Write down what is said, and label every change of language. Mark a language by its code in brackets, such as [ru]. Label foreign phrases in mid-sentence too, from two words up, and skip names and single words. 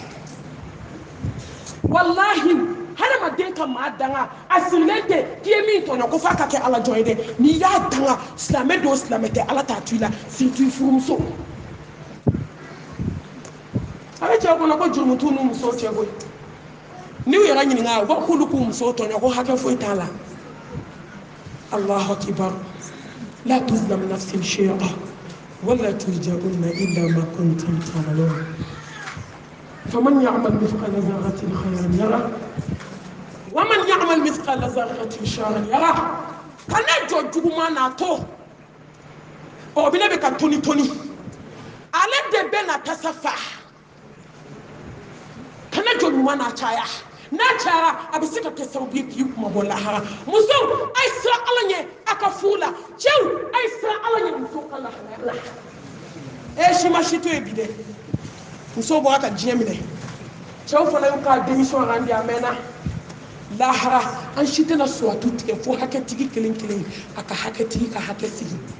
[bm] wallahi hadamaden ka maa danga a sirilen tɛ k'i ye min tɔɲɔ ko f'a ka kɛ Ala jɔn ye dɛ n'i y'a danga silamɛ don silamɛ tɛ Ala t'a to i la surtout i furumuso a bɛ cɛw kɔnɔ ko jurumu t'u n'u musow cɛ koyi n'u yɛrɛ ɲininka u b'a k'olu k'u musow tɔɲɔ ko hakɛ foyi t'a la [ar] الله أكبر لا تظلم نفس شيئا ولا ترجعون إلا ما كنتم تعملون فمن يعمل مثقال ذرة خيرا يره ومن يعمل مثقال ذرة شرا يره [bm] kana jɔ juguman na to o bɛ ne bɛ ka toni ale de bɛ na tasa fa kana jɔ ɲuman na caya n'a cayara a bɛ se ka kɛ sababu ye k'i kuma bɔ lahara musow a ye siran Ala ɲɛ a ka furu la cɛw a ye siran Ala ɲɛ musow ka lahara la si ma si to yen bi dɛ musow bɔra ka diɲɛ minɛ cɛw fana y'u ka démission randi a mɛnna lahara an si tɛna suwatu tigɛ fo hakɛtigi kelen kelen a ka hakɛtigi ka hakɛ sigi